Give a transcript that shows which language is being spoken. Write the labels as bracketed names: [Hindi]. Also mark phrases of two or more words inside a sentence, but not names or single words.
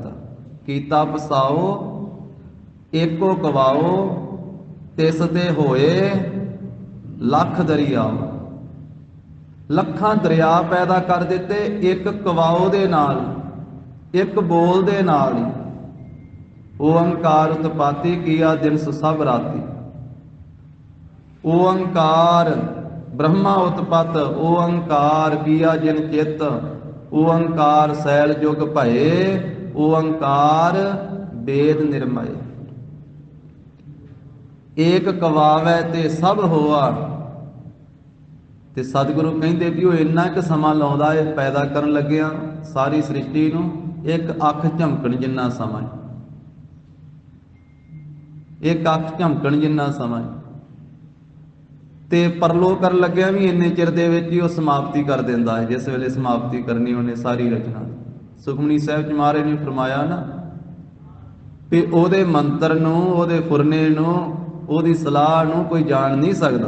[Punjabi] ਕੀਤਾ ਪਸਾਓ ਏਕੋ ਕਵਾਓ, ਤਿਸ ਤੇ ਹੋਏ ਲੱਖ ਦਰਿਆਓ। ਲੱਖਾਂ ਦਰਿਆ ਪੈਦਾ ਕਰ ਦਿੱਤੇ ਇੱਕ ਕਵਾਓ ਦੇ ਨਾਲ, ਇੱਕ ਬੋਲ ਦੇ ਨਾਲ ਹੀ। ਓੰਕਾਰ ਉਤਪਾਤੀ ਕੀਆ ਦਿਨਸ ਸਭ ਰਾਤੀ। ਓੰਕਾਰ ਬ੍ਰਹਮਾ ਉਤਪਤ, ਓਂਕਾਰ ਕੀਆ ਜਿਨ ਚਿਤ, ਓਂਕਾਰ ਸੈਲ ਜੁਗ ਭਏ, ਓਂਕਾਰ ਵੇਦ ਨਿਰਮਏ। ਏਕ ਕਵਾਵੈ ਤੇ ਸਭ ਹੋਆ। ਤੇ ਸਤਗੁਰੂ ਕਹਿੰਦੇ ਵੀ ਉਹ ਇੰਨਾ ਕ ਸਮਾਂ ਲਾਉਂਦਾ ਹੈ ਪੈਦਾ ਕਰਨ ਲੱਗਿਆ ਸਾਰੀ ਸ੍ਰਿਸ਼ਟੀ ਨੂੰ, ਇੱਕ ਅੱਖ ਝਮਕਣ ਜਿੰਨਾ ਸਮਾਂ, ਇੱਕ ਅੱਖ ਝਮਕਣ ਜਿੰਨਾ ਸਮਾਂ। ਤੇ ਪਰਲੋ ਕਰਨ ਲੱਗਿਆ ਵੀ ਇੰਨੇ ਚਿਰ ਦੇ ਵਿੱਚ ਹੀ ਉਹ ਸਮਾਪਤੀ ਕਰ ਦਿੰਦਾ ਹੈ, ਜਿਸ ਵੇਲੇ ਸਮਾਪਤੀ ਕਰਨੀ ਉਹਨੇ ਸਾਰੀ ਰਚਨਾ। ਸੁਖਮਨੀ ਸਾਹਿਬ ਚ ਮਹਾਰਾਜ ਨੇ ਫਰਮਾਇਆ ਨਾ ਵੀ ਉਹਦੇ ਮੰਤਰ ਨੂੰ, ਉਹਦੇ ਫੁਰਨੇ ਨੂੰ, ਉਹਦੀ ਸਲਾਹ ਨੂੰ ਕੋਈ ਜਾਣ ਨਹੀਂ ਸਕਦਾ।